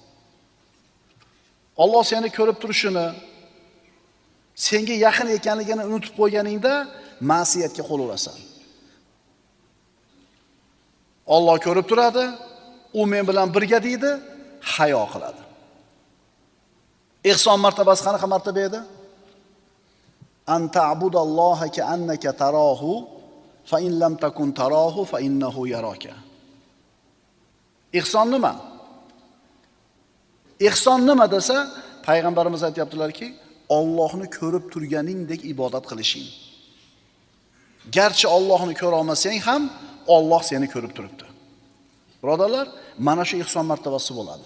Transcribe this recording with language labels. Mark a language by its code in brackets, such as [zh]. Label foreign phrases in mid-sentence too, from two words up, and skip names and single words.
[uz] Alloh seni ko'rib turishini, senga yaqin ekanligini unutib qo'yganingda, ma'siyatga qo'l urasan. Alloh ko'rib turadi, u men bilan birga deydi, hayo qiladi. Ihson martabasi qanaqa martaba edi? [ar] أن تعبد الله كأنك تراه فإن لم تكن تراه فإنه يراك. [uz] Ihson nima? Ihson nima desa, payg'ambarimiz aytibdilarki, Allohni ko'rib turganingdek ibodat qilishing. Garchi Allohni ko'ra olmasang ham, Alloh seni ko'rib turibdi. Birodarlar, mana shu ihson martabasi bo'ladi.